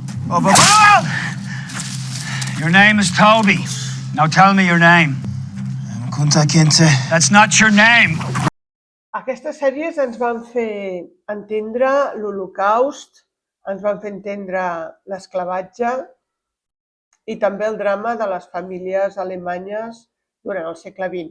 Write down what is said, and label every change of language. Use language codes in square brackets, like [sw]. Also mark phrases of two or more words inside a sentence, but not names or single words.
[en] Your name is Toby. Now tell me your name. Kunta Kinte. That's not your name. [ca] Aquestes sèries ens van fer entendre l'Holocaust, ens van fer entendre l'esclavatge i també el drama de les famílies alemanyes durant el segle XX.